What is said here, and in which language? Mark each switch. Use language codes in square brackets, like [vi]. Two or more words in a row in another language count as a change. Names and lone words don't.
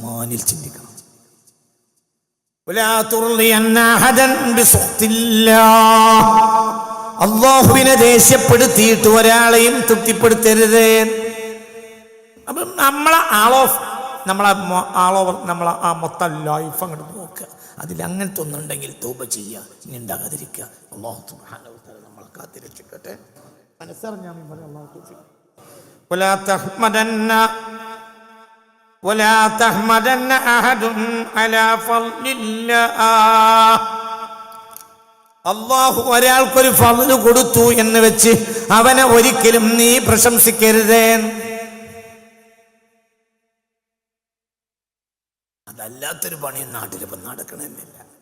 [ml] അല്ലാഹുവിനെ ദേഷ്യപ്പെടുത്തിയിട്ട് ഒരാളെയും തൃപ്തിപ്പെടുത്തരുത്. അപ്പം നമ്മളെ ആ മൊത്തം ലൈഫ് അങ്ങോട്ട് നോക്കുക. അതിൽ അങ്ങനത്തെ ഒന്നുണ്ടെങ്കിൽ തൗബ ചെയ്യുക, ഇനി ഉണ്ടാകാതിരിക്കുക. അല്ലാഹു [ar] سبحانه وتعالى [ml] നമ്മളെ കാത്തിരക്ഷിക്കട്ടെ. മനസ്സറിഞ്ഞാൽ [ar] ولا تحمدن أحد على فضل الله. [ml] അല്ലാഹു ഒരാൾക്കൊരു ഫള് കൊടുത്തു എന്ന് വെച്ച് അവനെ ഒരിക്കലും നീ പ്രശംസിക്കരുത്. അതല്ലാത്തൊരു പണി നാട്ടിലിപ്പം നടക്കണമെന്നില്ല.